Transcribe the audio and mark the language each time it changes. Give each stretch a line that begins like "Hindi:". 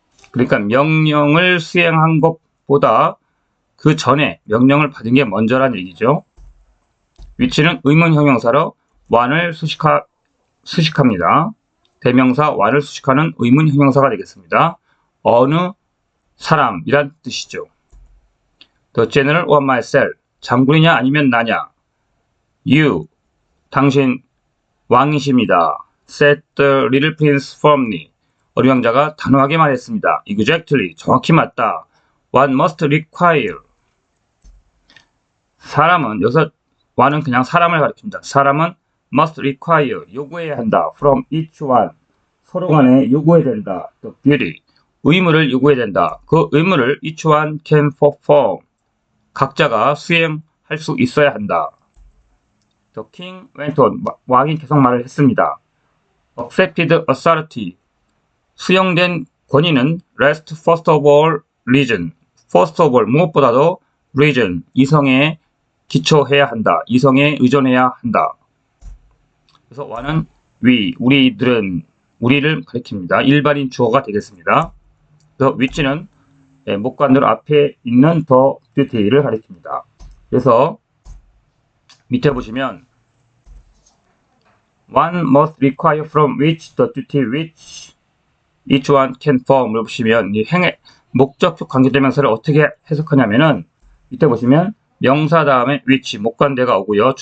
Korean: 그러니까 명령을 수행한 것보다 그 전에 명령을 받은 게 먼저란 얘기죠. 위치는 의문 형용사로 one을 수식합니다. 대명사 one을 수식하는 의문 형용사가 되겠습니다. 어느 사람이란 뜻이죠.
English: The general or myself,
Korean: 장군이냐 아니면 나냐.
English: You,
Korean: 당신 왕이십니다.
English: Said the little prince firmly.
Korean: 어린 왕자가 단호하게 말했습니다.
English: Exactly,
Korean: 정확히 맞다.
English: One must require.
Korean: 사람은, 여기서 one은 그냥 사람을 가리킵니다. 사람은
English: must require,
Korean: 요구해야 한다.
English: From each one,
Korean: 서로 간에 요구해야 된다.
English: The duty,
Korean: 의무를 요구해야 된다. 그 의무를
English: each one can perform,
Korean: 각자가 수행할 수 있어야 한다.
English: The king went on, 왕이 계속 말을 했습니다. Accepted authority, 수용된 권위는 rest first of all reason, first of all,
Korean: 무엇보다도
English: reason,
Korean: 이성에 기초해야 한다. 이성에 의존해야 한다. 그래서 one은 we, 우리들은, 우리를 가리킵니다. 일반인 주어가 되겠습니다. 그래서 which는 목관들 앞에 있는 the duty를 가리킵니다. 그래서 밑에 보시면
English: one must require from which the duty which each one can perform
Korean: 을 보시면 이 목적격 관계대명사를 어떻게 해석하냐면은 밑에 보시면 명사 다음에 which 목관대가 오고요.